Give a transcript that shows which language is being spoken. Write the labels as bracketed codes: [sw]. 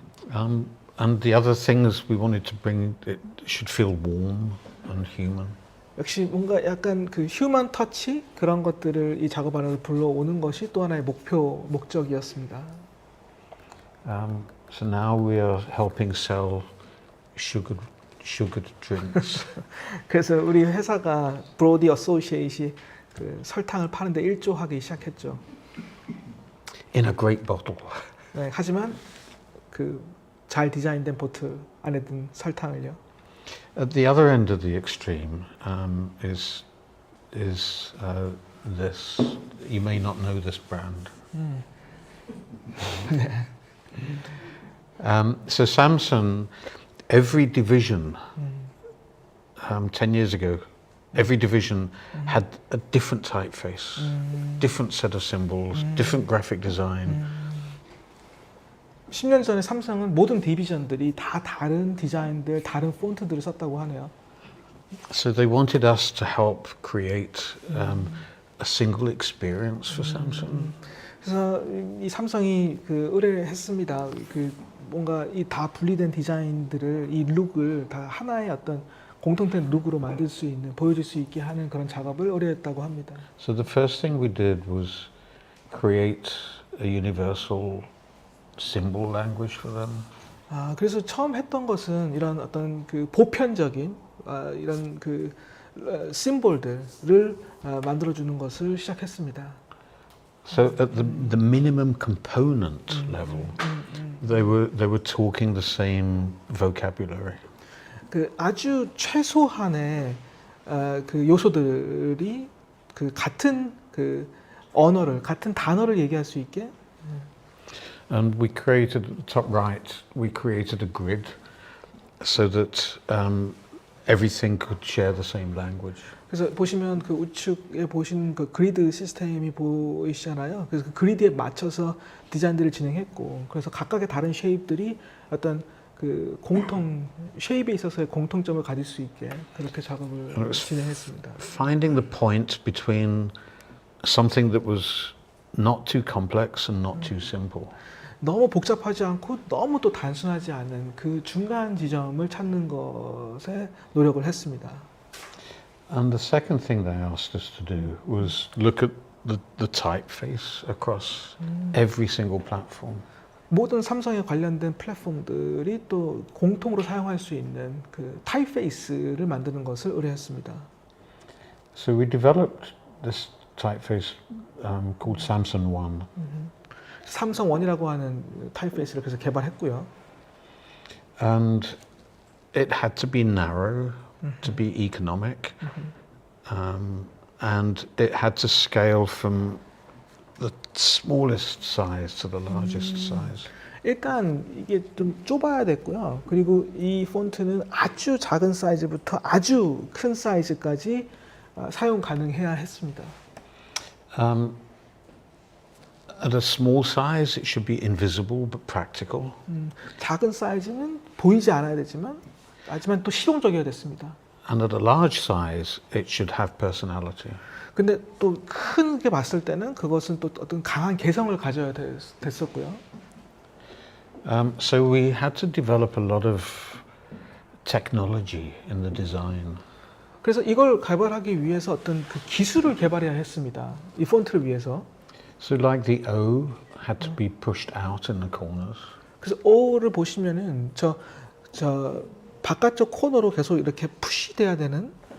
[en] And the other things we wanted to bring, it should feel warm and human. [ko] 역시 뭔가 약간 그 휴먼 터치 그런 것들을 이 작업 안으로 불러오는 것이 또 하나의 목적이었습니다. [en] So now we are helping sell sugared drinks. [ko] 그래서 우리 회사가 브로디 어소시에이트이 그 설탕을 파는데 일조하기 시작했죠. [en] In a great bottle. [ko] 네, 하지만 그 잘 디자인된 보틀 안에 든 설탕을요. [en] At the other end of the extreme is this. You may not know this brand. So Samsung, every division 10 years ago, every division had a different typeface, different set of symbols, different graphic design. [ko] 10년 전에 삼성은 모든 디비전들이 다 다른 디자인들, 다른 폰트들을 썼다고 하네요. [en] So they wanted us to help create a single experience for Samsung. [ko] 그래서 이 삼성이 그 의뢰했습니다. 그 뭔가 이 다 분리된 디자인들을, 이 룩을 다 하나의 어떤 공통된 룩으로 만들 수 있는, 보여줄 수 있게 하는 그런 작업을 의뢰했다고 합니다. [en] So the first thing we did was create a universal symbol language for them. [ko] 그래서 처음 했던 것은 이런 어떤 그 보편적인 이런 그 심볼들을 만들어주는 것을 시작했습니다. [en] So at the minimum component level, they were talking the same vocabulary. [ko] 그 아주 최소한의 그 요소들이 그 같은 그 언어를, 같은 단어를 얘기할 수 있게. [en] And we created at the top right. We created a grid so that everything could share the same language. [ko] 그래서 보시면 그 우측에 보신 그 그리드 시스템이 보이시잖아요. 그래서 그 그리드에 맞춰서 디자인들을 진행했고, 그래서 각각의 다른 쉐입들이 어떤 그 공통 쉐입에 있어서의 공통점을 가질 수 있게 그렇게 작업을 진행했습니다. [en] Finding the point between something that was not too complex and not too simple. [ko] 너무 복잡하지 않고 너무 또 단순하지 않은 그 중간 지점을 찾는 것에 노력을 했습니다. [en] And the second thing they asked us to do was look at the typeface across every single platform. [ko] 모든 삼성에 관련된 플랫폼들이 또 공통으로 사용할 수 있는 그 타입페이스를 만드는 것을 의뢰했습니다. [en] So we developed this typeface called Samsung One. [ko] 삼성 원이라고 하는 타입페이스를 그래서 개발했고요. [en] And it had to be narrow, to be economic, and it had to scale from the smallest size to the largest size. [ko] 일단 이게 좀 좁아야 됐고요. 그리고 이 폰트는 아주 작은 사이즈부터 아주 큰 사이즈까지 사용 가능해야 했습니다. [en] At a small size, it should be invisible but practical. [ko] 작은 사이즈는 보이지 않아야 되지만 하지만 또 실용적이어야 됐습니다. [en] And at a large size, it should have personality. [ko] 근데 또 크게 봤을 때는 그것은 또 어떤 강한 개성을 가져야 됐었고요. [en] So we had to develop a lot of technology in the design. [ko] 그래서 이걸 개발하기 위해서 어떤 그 기술을 개발해야 했습니다. 이 폰트를 위해서. [en] So like the O had to be pushed out in the corners. [ko] 그래서 O를 보시면은 저 바깥쪽 코너로 계속 이렇게 푸시돼야 되는.